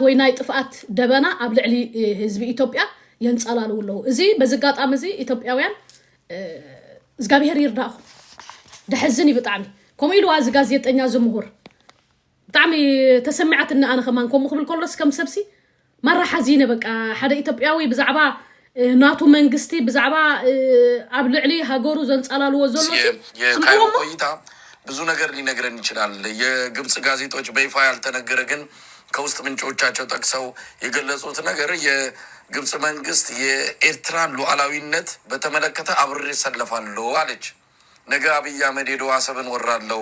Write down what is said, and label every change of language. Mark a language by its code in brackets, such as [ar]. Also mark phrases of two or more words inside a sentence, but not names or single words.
[ti] ወይ ናይ ጥፍኣት ደበና ኣብ ልዕሊ ህዝቢ ኢትዮጵያ የንጸላልው ኣለዉ እዚ በዚ ኣጋጣሚ እዚ ኢትዮጵያውያን እግዚኣብሔር ይርዳእኹም ድሕዝን ብጣዕሚ ከምኡ ኢልዋ እዚ ጋዜጠኛ ዝምሁር ብጣዕሚ ተሰሚዓትኒ ኣነ ከማን ከምኡ ክብል ከሎስ ከም ሰብሲ መራ ሓዚነ በቃ ሓደ ኢትዮጵያዊ ብዛዕባ ናቱ መንግስቲ ብዛዕባ ኣብ ልዕሊ ሃገሩ ዘንጸላልዎ ዘሎ [am] የካይሮ ቆይታ ብዙ ነገር ሊነግረን ይችላል። የግብጽ ጋዜጦች በይፋ ያልተነገረ ግን ከውስጥ ምንጮቻቸው ጠቅሰው የገለጹት ነገር የግብጽ መንግስት የኤርትራን ሉዓላዊነት በተመለከተ አብሬ ሰለፋለሁ አለች። ነገ አብይ አህመድ ሄዶ አሰብን ወራለው